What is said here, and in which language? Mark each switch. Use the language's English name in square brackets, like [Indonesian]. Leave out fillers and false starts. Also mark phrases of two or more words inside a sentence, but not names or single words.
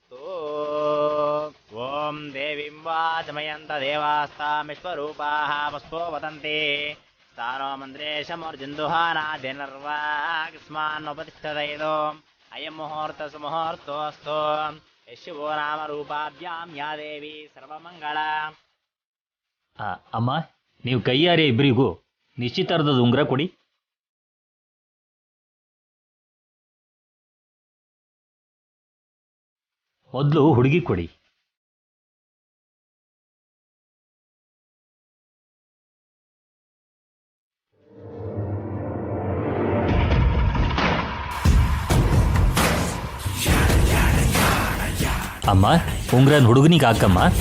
[Sanskrit] ओम देवीं वाचमयन्त देवास्तामिश्वरूपाः पुष्पो वदन्ति स्थानो मन्त्रेशमूर्जन्दुहानाद्यनर्वाग्स्मान्नुपतिष्ठतैदो अयं मुहूर्तसुमुहूर्तोऽस्तु यशुवो नाम रूपाभ्यां या देवी सर्वमङ्गल। [Kannada] ಅಮ್ಮ, ನೀವು ಕೈಯಾರೆ ಇಬ್ಬರಿಗೂ ನಿಶ್ಚಿತಾರ್ಥದ ಉಂಗುರ ಕೊಡಿ. ಮೊದಲು ಹುಡುಗಿ ಕೊಡಿ. ಅಮ್ಮ, ಉಂಗ್ರನ್ ಹುಡುಗನಿಗೆ ಹಾಕಮ್ಮ.